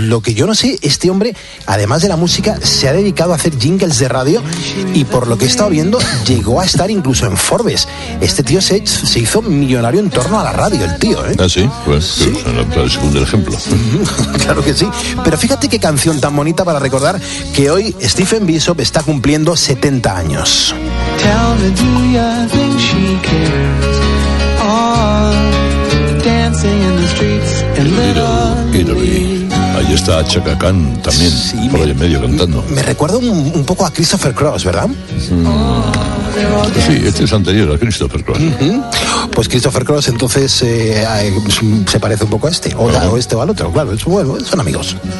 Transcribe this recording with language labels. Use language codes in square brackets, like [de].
[es] Lo que yo no sé, este hombre, además de la música, se ha dedicado a hacer jingles de radio y por lo que he estado viendo, llegó a estar incluso en Forbes. Este tío se hizo millonario en torno a la radio, el tío, ¿eh? Ah, sí, pues es un ejemplo. Claro que sí, pero fíjate qué canción tan bonita para recordar que hoy Stephen Bishop está cumpliendo 70 años. [en] Tell me, do you think she cares? All dancing in the streets and little Italy. [es] Ahí está Chaka Khan también, sí, por ahí en medio cantando. Me recuerda un poco a Christopher Cross, ¿verdad? Sí, este es anterior a Christopher Cross. Uh-huh. Pues Christopher Cross entonces se parece un poco a este. O este o al otro, claro, es bueno, son amigos.